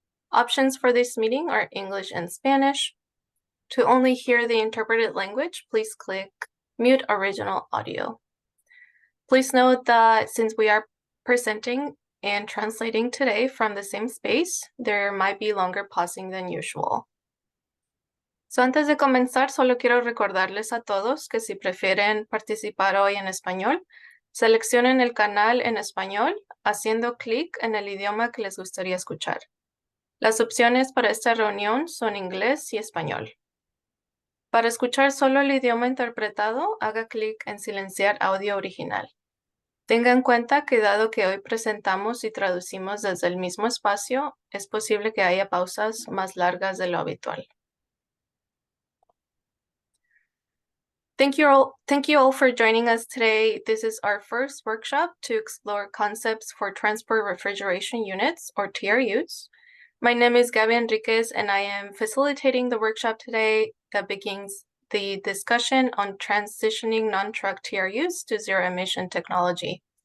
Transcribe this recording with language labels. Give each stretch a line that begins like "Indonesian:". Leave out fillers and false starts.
English: Options for this meeting are English and Spanish. To only hear the interpreted language, please click Mute Original Audio. Please note that since we are presenting and translating today from the same space, there might be longer pausing than usual.
Spanish: So antes de comenzar, solo quiero recordarles a todos que si prefieren participar hoy en español, seleccionen el canal en español haciendo clic en el idioma que les gustaría escuchar. Las opciones para esta reunión son inglés y español. Para escuchar solo el idioma interpretado, haga clic en silenciar audio original. Tenga en cuenta que dado que hoy presentamos y traducimos desde el mismo espacio, es posible que haya pausas más largas de lo habitual.
English: Thank you all for joining us today. This is our first workshop to explore concepts for transport refrigeration units, or TRUs. My name is Gaby Enriquez, and I am facilitating the workshop today that begins the discussion on transitioning non-truck TRUs to zero-emission technology.